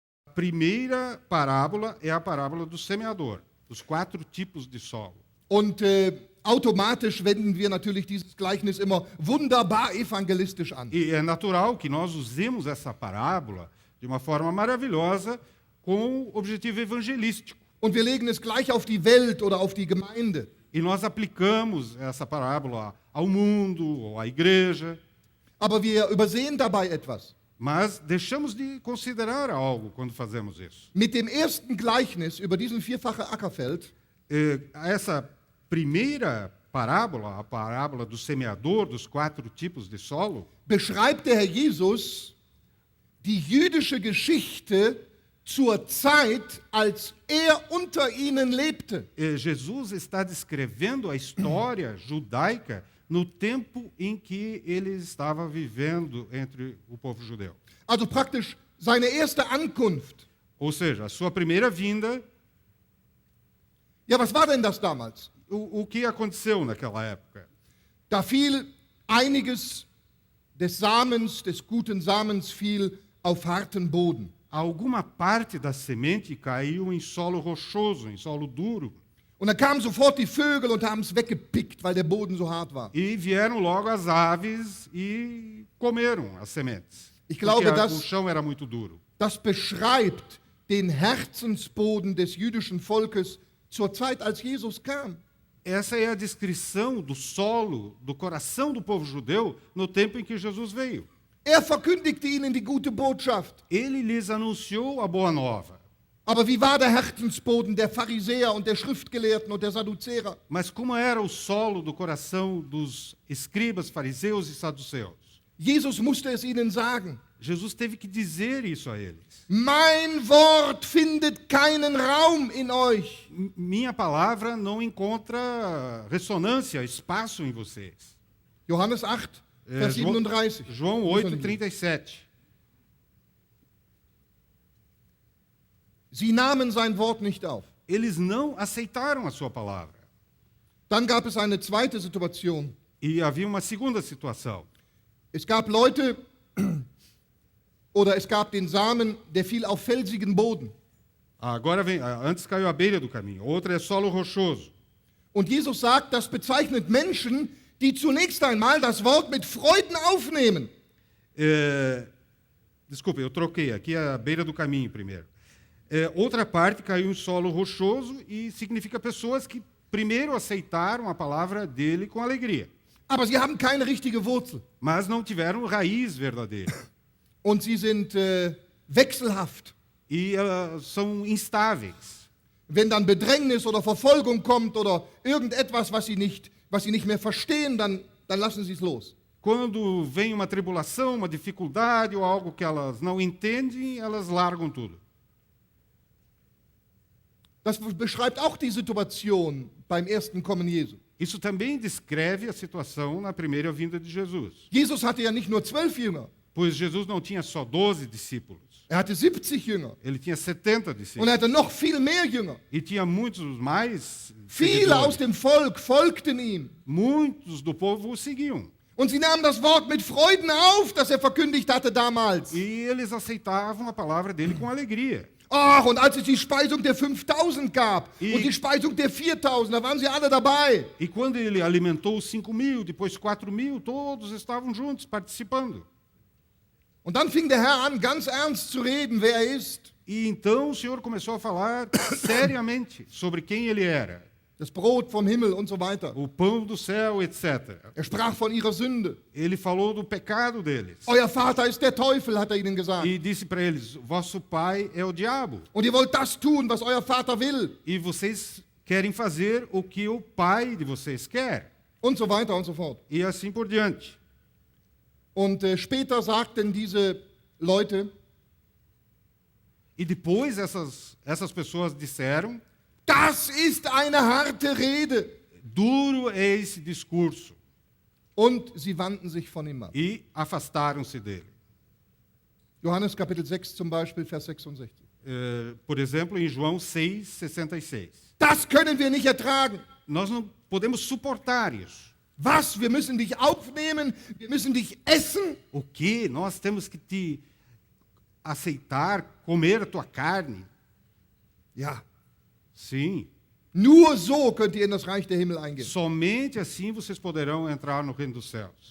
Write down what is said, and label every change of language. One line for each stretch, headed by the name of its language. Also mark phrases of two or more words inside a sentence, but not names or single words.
Portuguese: primeira parábola é a parábola do semeador, dos 4 tipos de solo.
German: Und automatisch wenden wir natürlich dieses Gleichnis immer wunderbar evangelistisch an.
Portuguese: E é natural que nós usemos essa parábola de uma forma maravilhosa com objetivo evangelístico.
German: Und wir legen es gleich auf die Welt oder auf die Gemeinde.
Portuguese: E nós aplicamos essa parábola ao mundo ou à igreja,
German: Aber wir übersehen dabei etwas.
Portuguese: mas deixamos de considerar algo quando fazemos isso.
German: Mit dem ersten Gleichnis über diesen vierfachen Ackerfeld
Portuguese: Essa primeira parábola, a parábola do semeador, dos 4 tipos de solo,
German: beschreibt der Herr Jesus die jüdische Geschichte zur Zeit, als unter ihnen lebte.
Portuguese: Jesus está descrevendo a história judaica no tempo em que ele estava vivendo entre o povo judeu.
German: Also praktisch seine erste Ankunft.
Portuguese: Ou seja, a sua primeira vinda,
German: Ja, was war denn das damals?
Portuguese: o que aconteceu naquela época?
German: Da fiel einiges des Samens, des guten Samens fiel auf harten Boden.
Portuguese: Alguma parte da semente caiu em solo rochoso, em solo duro,
German: Und dann kamen sofort die Vögel und haben es weggepickt, weil der Boden so hart war.
Portuguese: e vieram logo as aves e comeram as sementes.
German: Ich glaube,
Portuguese: Porque
German: das-
Portuguese: o chão era muito duro.
German: Das beschreibt den Herzensboden des jüdischen Volkes zur Zeit, als Jesus kam.
Portuguese: Essa é a descrição do solo, do coração do povo judeu no tempo em que Jesus veio.
German: Verkündigte ihnen die gute Botschaft.
Portuguese: Ele lhes anunciou a boa nova.
German: Aber wie war der Herzensboden der Pharisäer und der Schriftgelehrten und der Sadduzäer?
Portuguese: Mas como era o solo do coração dos escribas, fariseus e saduceus?
German: Jesus musste es ihnen sagen.
Portuguese: Jesus teve que dizer isso a eles.
German: Mein Wort findet keinen Raum in euch.
Portuguese: Minha palavra não encontra ressonância, espaço em vocês.
German: Johannes 8, Vers 37.
Portuguese: João 8, 37.
German: Sie nahmen sein Wort nicht auf.
Portuguese: Eles não aceitaram a sua palavra.
German: Dann gab es eine zweite Situation.
Portuguese: E havia uma segunda situação.
German: Es gab Leute, oder es gab den Samen, der fiel auf felsigen Boden.
Portuguese: Agora vem, antes caiu à beira do caminho, outra é solo rochoso.
German: Und Jesus sagt, das bezeichnet Menschen, die zunächst einmal das Wort mit Freuden aufnehmen.
Portuguese: Desculpa, eu troquei, aqui é a beira do caminho primeiro. Outra parte caiu em solo rochoso e significa pessoas que primeiro aceitaram a palavra dele com alegria,
German: Aber sie haben keine richtige Wurzel.
Portuguese: mas não tiveram raiz verdadeira.
German: Und sie sind wechselhaft.
Portuguese: E são instáveis.
German: Wenn dann Bedrängnis oder Verfolgung kommt oder irgendetwas, was sie nicht mehr verstehen, dann lassen sie es los.
Portuguese: Quando vem uma tribulação, uma dificuldade ou algo que elas não entendem, elas largam tudo.
German: Das beschreibt auch die Situation beim ersten Kommen Jesu.
Portuguese: Isso também descreve a situação na primeira vinda de Jesus.
German: Jesus hatte ja nicht nur 12 Jünger,
Portuguese: Pois Jesus não tinha só 12 discípulos,
German: hatte 70 Jünger.
Portuguese: ele tinha 70
German: Und
Portuguese: discípulos.
German: hatte noch viel mehr Jünger.
Portuguese: E tinha muitos mais
German: Viele aus
Portuguese: seguidores.
German: dem Volk folgten ihm.
Portuguese: Muitos do povo o seguiam.
German: Und sie nahmen das Wort mit Freuden auf, das verkündigt hatte damals.
Portuguese: E eles aceitavam a palavra dele com alegria.
German: Ach, und als es die Speisung der 5000 gab I- und die Speisung der 4000, da waren sie alle dabei.
Portuguese: E quando ele alimentou os 5.000, depois 4.000, todos estavam juntos, participando.
German: Und dann fing der Herr an, ganz ernst zu reden, wer er ist.
Portuguese: E então o Senhor começou a falar seriamente sobre quem ele era.
German: Das Brot vom Himmel und so weiter.
Portuguese: O pão do céu, etc.
German: Er sprach von ihrer Sünde.
Portuguese: Ele falou do pecado deles.
German: Euer Vater ist der Teufel, hat er ihnen gesagt.
Portuguese: E disse para eles, vosso pai é o diabo.
German: Und ihr wollt das tun, was euer Vater will.
Portuguese: E vocês querem fazer o que o pai de vocês quer.
German: Und so weiter und so fort.
Portuguese: E assim por diante.
German: Und später sagten diese Leute,
Portuguese: E depois essas pessoas disseram,
German: das ist eine harte Rede.
Portuguese: duro é esse discurso.
German: Und sie wandten sich von ihm ab.
Portuguese: E afastaram-se dele.
German: Johannes Kapitel 6 zum Beispiel, Vers 66.
Portuguese: Por exemplo, em João 6,66.
German: Das können wir nicht ertragen. Nós não podemos suportar isso. Was? Wir müssen dich aufnehmen, wir müssen dich essen.
Portuguese: O que? Nós temos que te aceitar, comer a tua carne.
German: Ja,
Portuguese: Sim,
German: nur so könnt ihr in das Reich der Himmel eingehen.
Portuguese: somente assim vocês poderão entrar no reino dos céus.